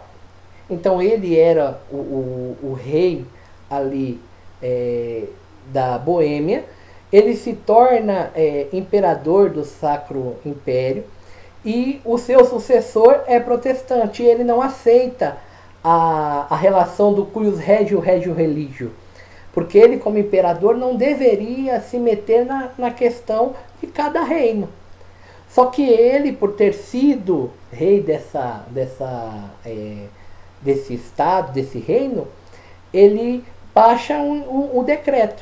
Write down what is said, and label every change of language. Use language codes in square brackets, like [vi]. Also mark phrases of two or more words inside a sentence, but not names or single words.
[pt] Então ele era o rei ali da Boêmia, ele se torna imperador do Sacro Império, e o seu sucessor é protestante, e ele não aceita a relação do [la] cuius regio religio, [pt] porque ele, como imperador, não deveria se meter na questão de cada reino. Só que ele, por ter sido rei desse estado, desse reino, ele baixa um decreto.